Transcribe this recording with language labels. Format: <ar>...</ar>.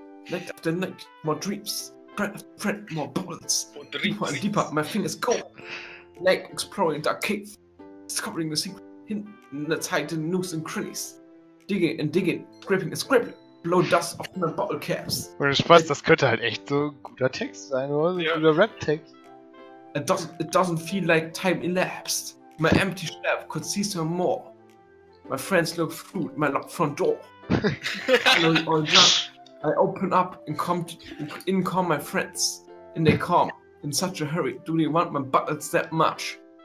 <en>Night after night, more dreams. Friend after friend, more bottles. Deeper and deeper, my fingers go. Like exploring dark cave. Discovering the secret hidden in the tightened nooks and crannies. Digging and digging, scraping and scraping. Blow dust off my bottle caps.</en> <de>Ohne Spaß, das könnte halt echt so ein guter Text sein, oder? So ein guter Rap-Text.</de> <en>It doesn't feel like time elapsed. My empty shelf could see some more. My friends look through my locked front door. Finally all done. I open up and in come my friends. And they come in such a hurry. Do they want my bottles that much?</en>